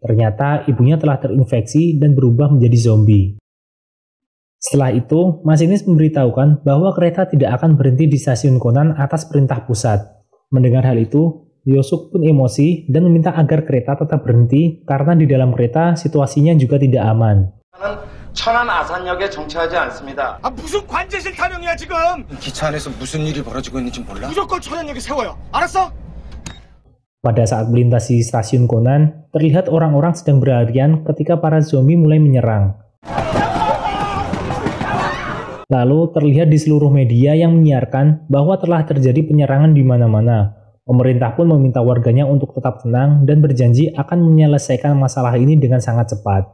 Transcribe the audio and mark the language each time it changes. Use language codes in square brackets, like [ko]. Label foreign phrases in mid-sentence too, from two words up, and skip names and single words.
[id] Ternyata, ibunya telah terinfeksi dan berubah menjadi zombie. Setelah itu, masinis memberitahukan bahwa kereta tidak akan berhenti di stasiun Konan atas perintah pusat. Mendengar hal itu, Yosuk pun emosi dan meminta agar kereta tetap berhenti karena di dalam kereta situasinya juga tidak aman. [ko] 천안 아산역에 정차하지 않습니다. 아 무슨 관제실 타령이야 지금? 기차 안에서 무슨 일이 벌어지고 있는지 몰라? 무조건 천안역에 세워요. 알았어? [id] Pada saat melintasi stasiun Konan, terlihat orang-orang sedang berlarian ketika para zombie mulai menyerang. Lalu terlihat di seluruh media yang menyiarkan bahwa telah terjadi penyerangan di mana-mana. Pemerintah pun meminta warganya untuk tetap tenang dan berjanji akan menyelesaikan masalah ini dengan sangat cepat.